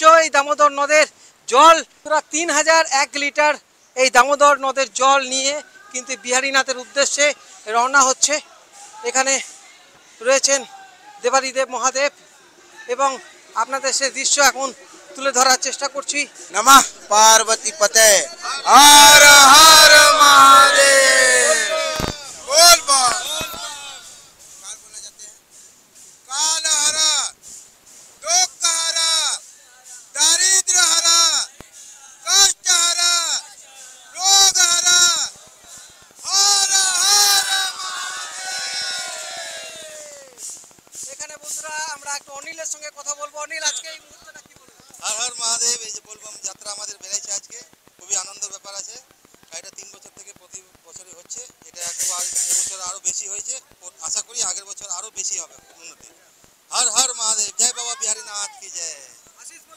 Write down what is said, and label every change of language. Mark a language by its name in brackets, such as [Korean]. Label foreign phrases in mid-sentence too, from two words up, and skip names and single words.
[Bangla] এই দামোদর নদের জল পুরো 3001 লিটার এই দামোদর নদের জল নিয়ে কিন্তু বিহারীনাথের উদ্দেশ্যে রওনা হচ্ছে। এখানে রয়েছেন দেবাদিদেব মহাদেব এবং আপনাদের সেই দৃশ্য এখন তুলে ধরার চেষ্টা করছি। [Sanskrit] नमः पार्वती पते हर हर महादेव। [Hindi] बोल बोल काल हरा दुख हरा दारिद्र हरा कष्ट हरा रोग हरा हर हर [Bangla] এখানে বন্ধুরা আমরা একটু অনিলের সঙ্গে কথা বলবো। অনিল, আজকে এই মুহূর্তটা কি বলবেন? [Hindi] हर हर महादेव। [Bangla] এই যে বলবাম যাত্রা আমাদের বেড়েছে আজকে, খুবই আনন্দের ব্যাপার আছে। এটা 3 বছর থেকে প্রতি বছরই হচ্ছে। এটা একটু এবছর আরো বেশি হয়েছে, আশা করি আগের বছর আরো বেশি হবে উন্নতি। হর হর মহাদেব, জয় বাবা বিহারীনাথ কি জয়। আশিস বলো।